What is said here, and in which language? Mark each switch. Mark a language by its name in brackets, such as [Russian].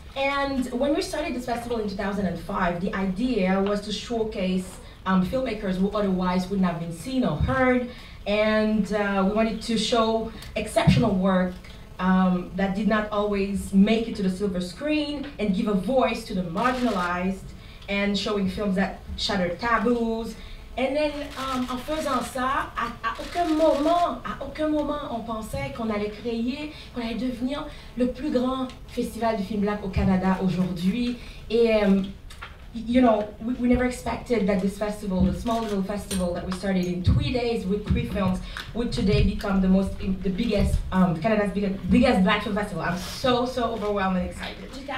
[English] And when we started this festival in 2005, the idea was to showcase filmmakers who otherwise wouldn't have been seen or heard. And we wanted to show exceptional work that did not always make it to the silver screen and give a voice to the marginalized and showing films that shattered taboos. And then, [French] en faisant ça, à aucun moment, on pensait qu'on allait créer, qu'on allait devenir le plus grand festival du film black au Canada aujourd'hui. [English] Et you know, we never expected that this festival, the small little festival that we started in 3 days with 3 films, would today become the biggest, Canada's biggest Black Film Festival. I'm so overwhelmed and excited.